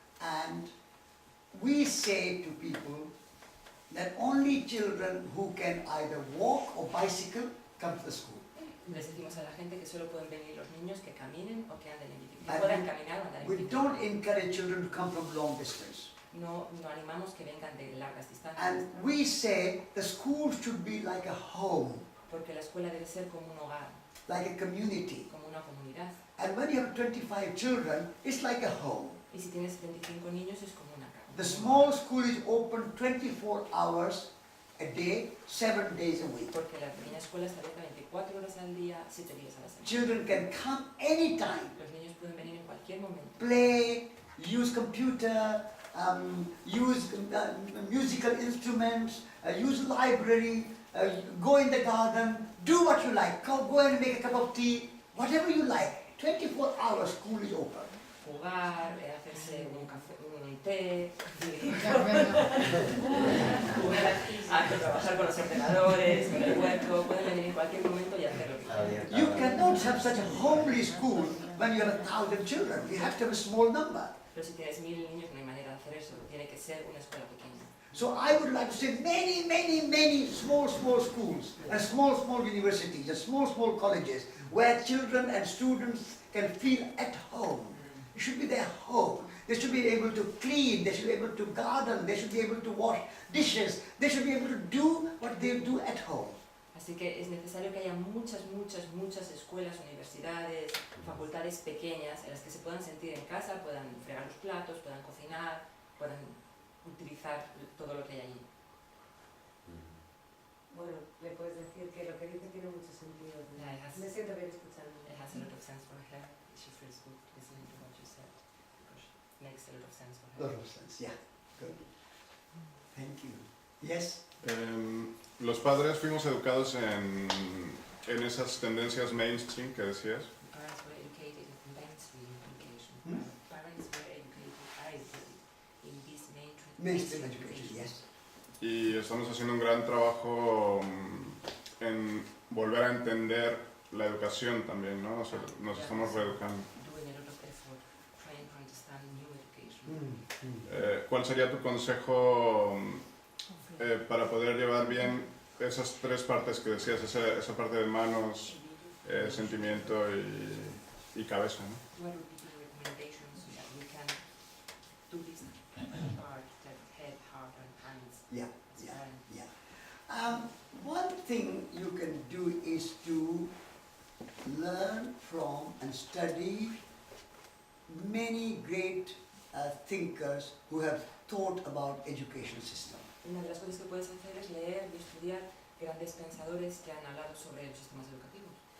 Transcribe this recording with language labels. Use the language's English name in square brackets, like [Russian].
[English] and we say to people that only children who can either walk or bicycle come to the school. [Spanish] Les decimos a la gente que solo pueden venir los niños que caminen o que anden en bicicleta. [English] And [Spanish] Que puedan caminar o andar en [English] We [Spanish] bicicleta. [English] don't encourage children to come from long distance. [Spanish] No animamos que vengan de largas distancias. [English] And we say the school should be like a home, [Spanish] Porque la escuela debe ser como un hogar, [English] like a community. [Spanish] como una comunidad. [English] And when you have 25 children, it's like a home. [Spanish] Y si tienes 25 niños es como una casa. [English] The small school is open 24 hours a day, 7 days a week. [Spanish] Porque la pequeña escuela está abierta 24 horas al día, 7 días a la semana. [English] Children can come anytime, [Spanish] Los niños pueden venir en cualquier momento. [English] play, use computer, use musical instruments, use library, go in the garden, do what you like. Go and make a cup of tea, whatever you like. 24 hours school is open. [Spanish] Jugar, hacerse un café, un té, trabajar con los ordenadores, en el huerto, pueden venir en cualquier momento y hacer lo que quieran. [English] You cannot have such a homely school when you have 1,000 children. You have to have a small number. [Spanish] Pero si tienes 1000 niños no hay manera de hacer eso, tiene que ser una escuela pequeña. [English] So I would like to say many small schools and small universities and small colleges where children and students can feel at home. It should be their home. They should be able to clean, they should be able to garden, they should be able to wash dishes, they should be able to do what they do at home. [Spanish] Así que es necesario que haya muchas escuelas, universidades, facultades pequeñas en las que se puedan sentir en casa, puedan fregar los platos, puedan cocinar, puedan utilizar todo lo que hay allí. Bueno, le puedes decir que lo que dice tiene mucho sentido. [English] Yeah, it has- [Spanish] Me siento bien escuchando. [English] It has a lot of sense for her. She feels good listening to what you said because it makes a lot of sense for her. Lot of sense, yeah. Good. Thank you. Yes? [Spanish] Los padres fuimos educados en esas tendencias mainstream que decías. [English] Parents were educated in mainstream education. Hmm? Parents were educated in this Mainstream education, yes. [Spanish] Y estamos haciendo un gran trabajo en volver a entender la educación también, ¿no? O sea, nos estamos reeducando. [English] Doing a lot of effort trying to understand new education. [Spanish] ¿Cuál sería tu consejo para poder llevar bien esas tres partes que decías, esa parte de manos, sentimiento y cabeza, ¿no? [English] What would be your recommendations so that we can do this part, that head, heart and hands? Yeah, as yeah, parents? yeah. One thing you can do is to learn from and study many great thinkers who have thought about education system. [Spanish] Una de las cosas que puedes hacer es leer y estudiar grandes pensadores que han hablado sobre los sistemas educativos.